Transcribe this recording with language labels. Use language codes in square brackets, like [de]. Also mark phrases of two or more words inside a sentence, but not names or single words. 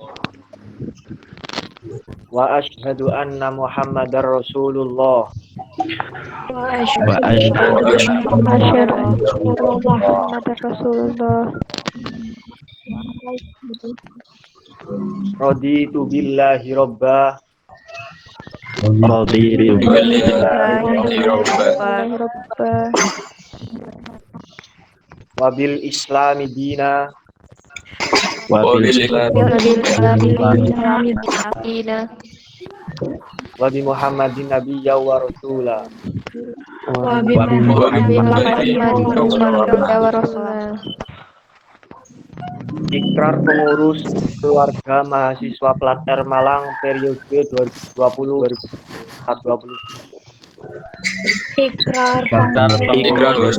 [ar] وأشهد أن محمدا رسول الله. وأشهد أشهد أن محمدا رسول الله. رضيت بالله ربا Raditu. وبالإسلام دينا Wabil وبمحمد نبيا ورسولا. وب [id] Ikrar pengurus keluarga mahasiswa Plat R Malang periode 2020-2021. ikrar Ikrar